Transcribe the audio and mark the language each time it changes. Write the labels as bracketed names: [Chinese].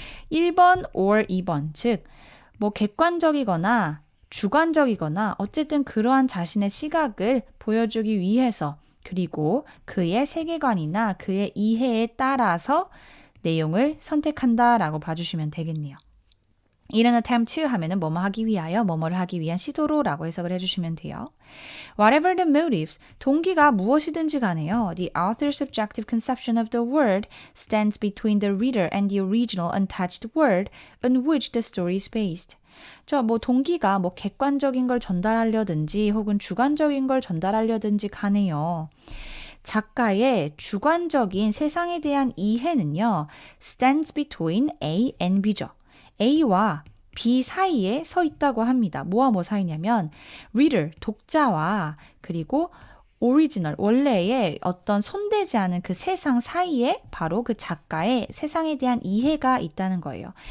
[Korean] 1번 or 2번, 즉 뭐 객관적이거나 주관적이거나 어쨌든 그러한 자신의 시각을 보여주기 위해서 그리고 그의 세계관이나 그의 이해에 따라서 내용을 선택한다라고 봐주시면 되겠네요. [English] In an attempt to [Korean] 하면은 뭐뭐 하기 위하여, 뭐뭐를 하기 위한 시도로 라고 해석을 해주시면 돼요. [English] Whatever the motives, [Korean] 동기가 무엇이든지 간에요. [English] The author's subjective conception of the world stands between the reader and the original untouched world on which the story is based. [Korean] 뭐 동기가 뭐 객관적인 걸 전달하려든지 혹은 주관적인 걸 전달하려든지 간에요. 작가의 주관적인 세상에 대한 이해는요. [English] stands between A and B죠. [Korean] A와 B 사이에 서 있다고 합니다. 뭐와 뭐 사이냐면 reader, 독자와 그리고 오리지널, 원래의 어떤 손대지 않은 그 세상 사이에 바로 그 작가의 세상에 대한 이해가 있다는 거예요.